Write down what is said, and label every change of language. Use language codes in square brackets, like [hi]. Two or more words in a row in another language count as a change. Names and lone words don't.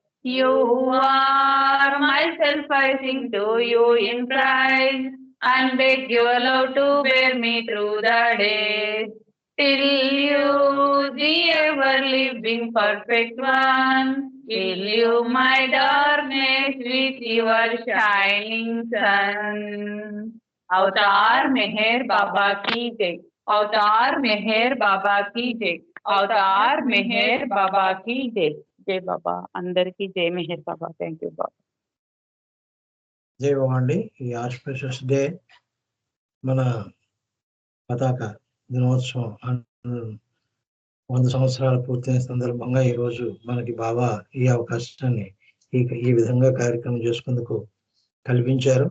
[en] You are myself, I sing to you in praise, and beg your love to bear me through the days. Till you, the ever-living perfect one, fill you my darkness with your shining sun. [hi] अवतार मेहर बाबा की जय, अवतार मेहर बाबा की जय, अवतार मेहर बाबा की जय. [te] జై బాబా అందరికి జై మెహర్ బాబా. [en] thank you [te] బాబా. జై బాబా అండి. ఈ [en] auspicious day [te] మన పతాక దినోత్సవం 100 సంవత్సరాలు పూర్తయిన సందర్భంగా ఈరోజు మనకి బాబా ఈ అవకాశాన్ని ఈ విధంగా కార్యక్రమం చేసుకుందుకు కల్పించారు.